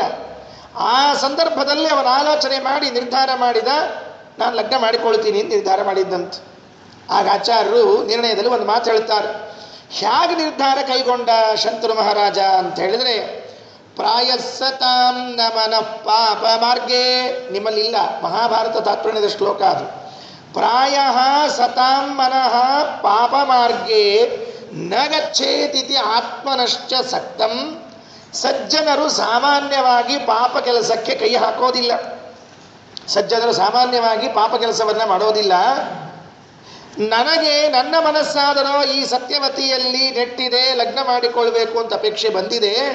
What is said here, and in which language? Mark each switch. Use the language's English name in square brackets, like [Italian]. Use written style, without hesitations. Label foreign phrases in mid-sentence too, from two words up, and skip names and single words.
[Kannada] ಆ ಸಂದರ್ಭದಲ್ಲಿ ಅವನ ಆಲೋಚನೆ ಮಾಡಿ ನಿರ್ಧಾರ ಮಾಡಿದ, ನಾನು ಲಗ್ನ ಮಾಡಿಕೊಳ್ತೀನಿ ಅಂತ ನಿರ್ಧಾರ ಮಾಡಿದ್ದಂತ. ಆಗ ಆಚಾರ್ಯರು ನಿರ್ಣಯದಲ್ಲಿ ಒಂದು ಮಾತು ಹೇಳ್ತಾರೆ. ಹೇಗೆ ನಿರ್ಧಾರ ಕೈಗೊಂಡ ಶಂತನು ಮಹಾರಾಜ ಅಂತ ಹೇಳಿದರೆ, [Sanskrit] ಪ್ರಾಯಸ್ಸತಾಂ ನಮನ ಪಾಪ ಮಾರ್ಗೇ. [Kannada] ನಿಮ್ಮಲ್ಲಿಲ್ಲ, ಮಹಾಭಾರತ ತಾತ್ಪರ್ಯದ ಶ್ಲೋಕ ಅದು. [Sanskrit] ಪ್ರಾಯ ಸತಾಂ ಮನಃ ಪಾಪ ಮಾರ್ಗೇ ನ ಗಚ್ಚೇತಿತಿ ಆತ್ಮನಶ್ಚ ಸಕ್ತಂ. [Kannada] ಸಜ್ಜನರು ಸಾಮಾನ್ಯವಾಗಿ ಪಾಪ ಕೆಲಸಕ್ಕೆ ಕೈ ಹಾಕೋದಿಲ್ಲ. ಸಜ್ಜನರು ಸಾಮಾನ್ಯವಾಗಿ ಪಾಪ ಕೆಲಸವನ್ನು ಮಾಡೋದಿಲ್ಲ. ನನಗೆ ನನ್ನ ಮನಸ್ಸಾದರೂ ಈ ಸತ್ಯವತಿಯಲ್ಲಿ ನೆಟ್ಟಿದೆ, ಲಗ್ನ ಮಾಡಿಕೊಳ್ಬೇಕು ಅಂತ ಅಪೇಕ್ಷೆ ಬಂದಿದೆ.